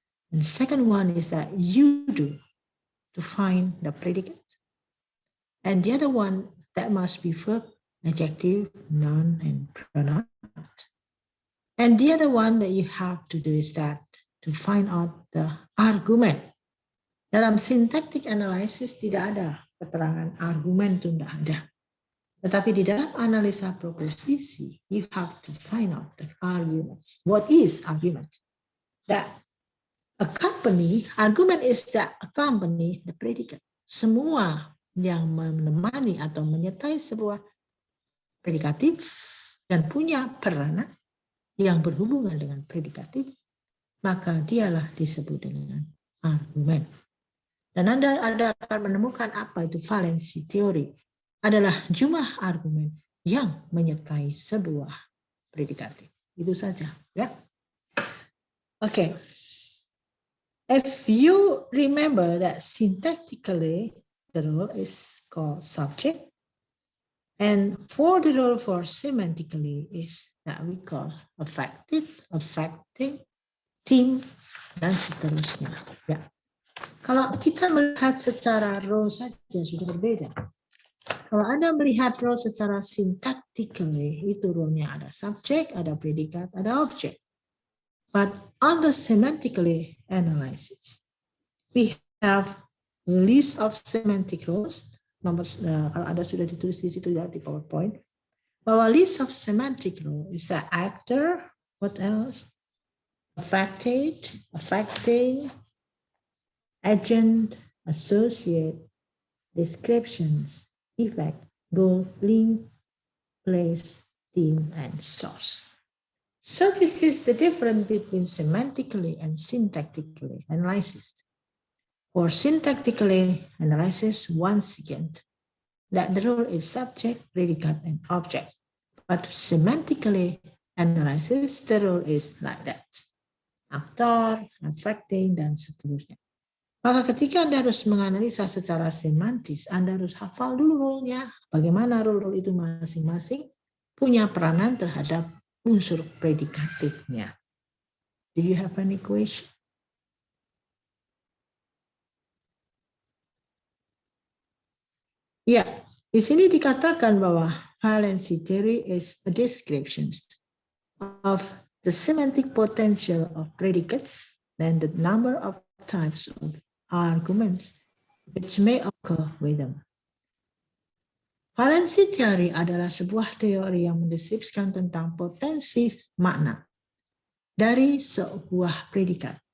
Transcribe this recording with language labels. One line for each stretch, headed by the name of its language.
English: And the second one is that you do to find the predicate. And the other one, that must be verb, adjective, noun, and pronoun. And the other one that you have to do is that to find out the argument.
Indonesian: Dalam syntactic analysis tidak ada keterangan argumen, itu tidak ada. Tetapi di dalam analisa proposisi,
English: you have to find out the argument. What is argument? That accompany, argument is that accompany the predicate.
Indonesian: Semua yang menemani atau menyertai sebuah predikatif dan punya peranan yang berhubungan dengan predikatif, maka dialah disebut dengan argumen. Dan Anda akan menemukan apa itu valensi teori. Adalah jumlah argumen yang menyertai sebuah predikatif. Itu saja, ya. Okay.
English: If you remember that syntactically the role is called subject, and for the role for semantically is that we call affective, affecting, theme,
Indonesian: dan seterusnya. Ya. Kalau kita melihat secara role saja sudah berbeda. Kalau Anda melihat role secara syntactically, itu role-nya ada subject, ada predikat, ada objek.
English: But on the semantically analysis, we have list of semantic roles.
Indonesian: Kalau ada sudah ditulis di situ ya di PowerPoint, bahwa
English: list of semantic role is the actor, what else? Affected, affecting, agent, associate, descriptions, effect, goal, link, place, theme, and source. So this is the difference between semantically and syntactically analysis. For syntactically analysis, once again, that the role is subject, predicate, and object. But semantically analysis, the role is like that.
Indonesian: Aktor, affecting, dan seterusnya. Maka ketika Anda harus menganalisa secara semantis, Anda harus hafal dulu role-nya. Bagaimana role-role itu masing-masing punya peranan terhadap unsur predikatifnya.
English: Do you have any question?
Indonesian: Ya, di sini dikatakan bahwa
English: valency theory is a description of the semantic potential of predicates and the number of types of arguments which may occur with them.
Indonesian: Valency theory adalah sebuah teori yang mendeskripsikan tentang potensi makna dari sebuah predikat.